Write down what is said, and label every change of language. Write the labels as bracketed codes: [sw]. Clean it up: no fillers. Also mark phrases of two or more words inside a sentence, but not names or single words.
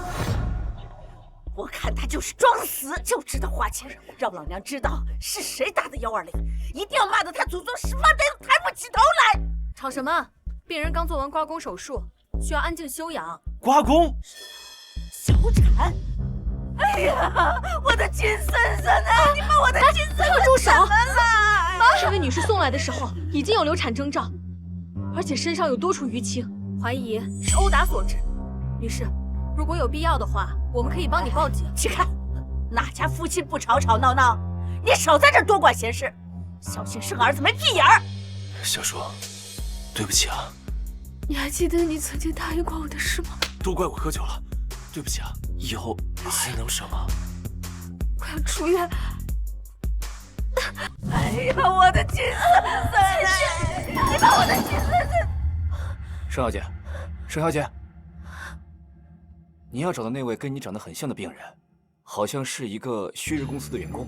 [zh] 我看他就是裝死，就知道花钱，讓老娘知道是誰打的120，一定要骂得他祖宗十八代都抬不起頭來。吵什么？病人剛做完刮宫手術，需要安靜休養。刮宮？小產？哎呀，我的親孫孫啊！你把我的親孙孙住手！了！这位女士送来的时候已經有流產徵兆，而且身上有多處淤青，懷疑是毆打所致。女士，如果有必要的話，我們可以幫你報警。去看，哪家夫妻不吵吵鬧鬧？你少在這兒多管閒事，小心生兒子沒屁眼兒。小叔，對不起啊。你還記得你曾經答應過我的事嗎？都怪我喝酒了，對不起啊，以後還能什麼？我要出院。哎呀，我的親孫孫！你把我的親孫孫！盛小姐，盛小姐，你要找的那位跟你長得很像的病人，好像是一個旭日公司的員工。